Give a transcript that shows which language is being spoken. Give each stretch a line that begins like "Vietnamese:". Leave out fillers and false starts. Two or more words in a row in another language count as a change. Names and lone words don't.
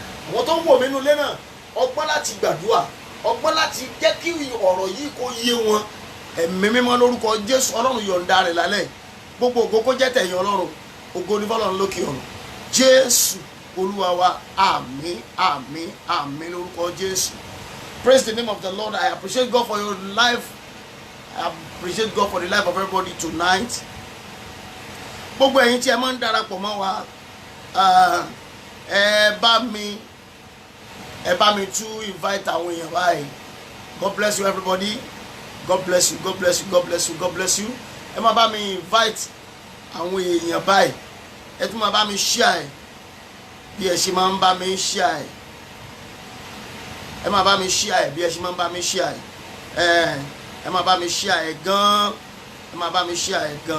Yoruba: Àwọn tó ń wò mí nínú ilé náà, ọgbọ́n láti gbàdúrà, ọgbọ́n láti jẹ́ kí ọ̀rọ̀ yìí kó yé wọn. Ẹ̀mí mímọ́ lórúkọ Jésù Ọlọ́run yọ̀ǹda rẹ̀ lálẹ́. Gbogbo ògo kó jẹ́ tẹ̀yìn Ọlọ́run, ògo ní fọ́lọ́run lókè ọ̀run. Jésù Olúwa wa, àmín, àmín, àmín lórúkọ Jésù.
English: Praise the name of the Lord. I appreciate God for your life. I appreciate God for the life of everybody tonight.
Yoruba: Gbogbo ẹ̀yin tí ẹ máa ń darapọ̀ mọ́ wa, ẹ bá mi tún invite àwọn èèyàn báyìí.
English: God bless you everybody. God bless you, God bless you, God bless you, God bless you.
Yoruba: Ẹ máa bá mi invite àwọn èèyàn báyìí. Ẹ tún máa bá mi share bí ẹ ṣe máa ń bá mi share. Ẹ máa bá mi share bí ẹ ṣe máa ń bá mi share. Ẹ máa bá mi share gan. Ẹ máa bá mi share gan.